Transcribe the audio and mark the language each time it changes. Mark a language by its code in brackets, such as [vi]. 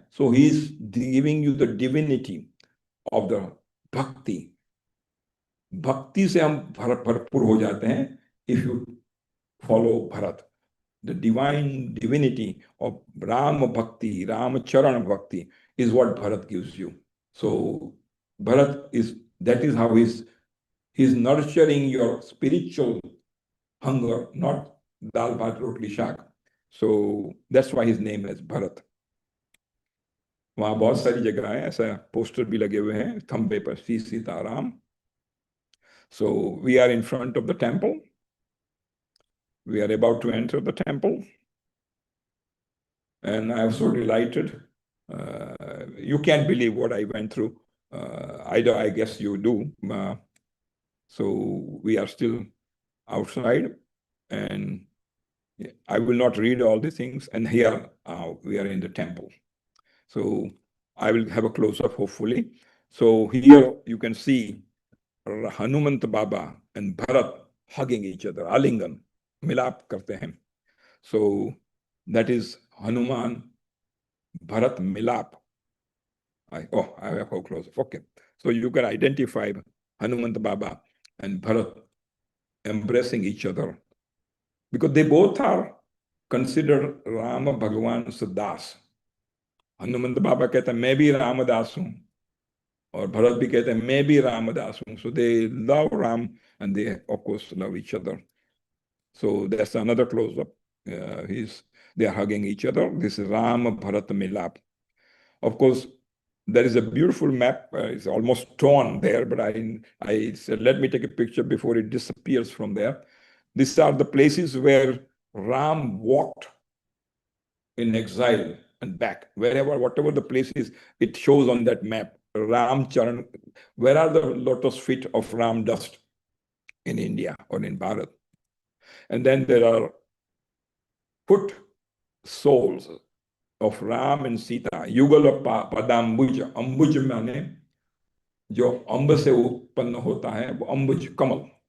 [en] So he is giving you the divinity of the bhakti. [hi] भक्ति से हम भरपूर हो जाते हैं [en] if you follow [hi] Bharat. [en] The divine divinity of Ram bhakti, Ramcharan bhakti is what Bharat gives you. So Bharat is, that is how he's nurturing your spiritual hunger, not dal bhat rotli shak. So that's why his name is Bharat. [hi] वहां बहुत सारी जगह है, ऐसा poster भी लगे हुए हैं खंबे पर, Shri Sitaram. [en] So we are in front of the temple. We are about to enter the temple. And I was so delighted. You can't believe what I went through. I guess you do. So we are still outside, and I will not read all the things. And here we are in the temple. So I will have a close-up, hopefully. So here you can see Hanumant Baba and Bharat hugging each other, [hi] alingan, milap karte hain. [en] So that is Hanuman Bharat milap. I have a close-up. Okay. So you can identify Hanumant Baba and Bharat embracing each other, because they both are considered Rama Bhagwan's das. [hi] Hanumant बाबा कहते हैं मैं भी रामदास हूं, और भरत भी कहते हैं मैं भी रामदास हूं. [en] So they love Ram and they of course love each other. So that's another close-up. They are hugging each other. This is Ram Bharat Milap. Of course, there is a beautiful map. It's almost torn there, but I said, let me take a picture before it disappears from there. These are the places where Ram walked in exile and back. Whatever the place is, it shows on that map. Ram Charan, where are the lotus feet of Ram dust in India or in Bharat? And then there are foot soles of Ram and Sita. [hi] Yugal padambuj, ambuj माने जो अम्ब से उत्पन्न होता है वो अम्बुज कमल.